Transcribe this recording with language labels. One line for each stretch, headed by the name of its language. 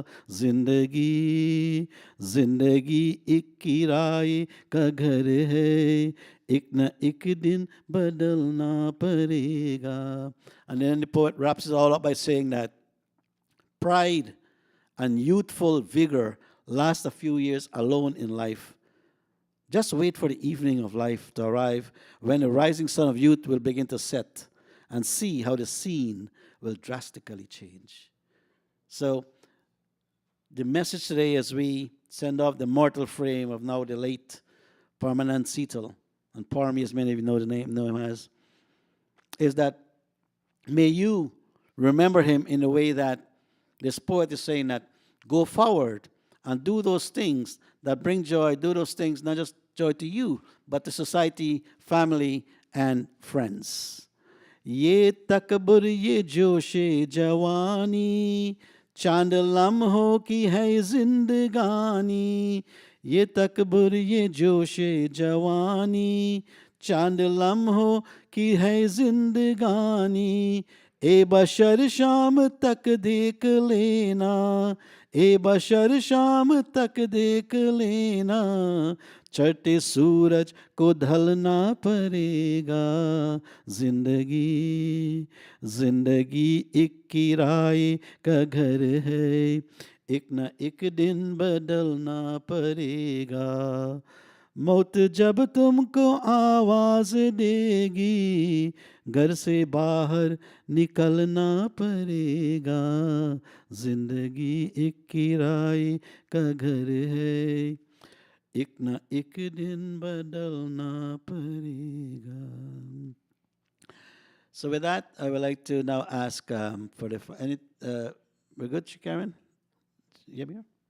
Hindi: जिंदगी जिंदगी एक किराए का घर है, एक न एक दिन बदलना पड़ेगा.
English: And then the poet wraps it all up by saying that pride and youthful vigor last a few years alone in life. Just wait for the evening of life to arrive when the rising sun of youth will begin to set, and see how the scene will drastically change. So, the message today as we send off the mortal frame of now the late permanent Seetal, and Parmy, as many of you know the name, know him as, is that may you remember him in a way that this poet is saying that go forward and do those things that bring joy, do those things not just joy to you, but to society, family, and friends.
Hindi: ये तकबर ये जोशे जवानी, चांद लम्हों की है जिंदगानी. ये तकबर ये जोशे जवानी, चांद लम्हों की है जिंदगानी. ए बशर शाम तक देख लेना, ए बशर शाम तक देख लेना, छठे सूरज को ढलना पड़ेगा. जिंदगी जिंदगी एक किराए का घर है, एक न एक दिन बदलना पड़ेगा. मौत जब तुमको आवाज देगी, घर से बाहर निकलना पड़ेगा. जिंदगी एक किराए का घर है, एक न एक दिन बदलना पड़ेगा.
English: So with that, I would like to now ask for the any. We're good, Karen? You have me here?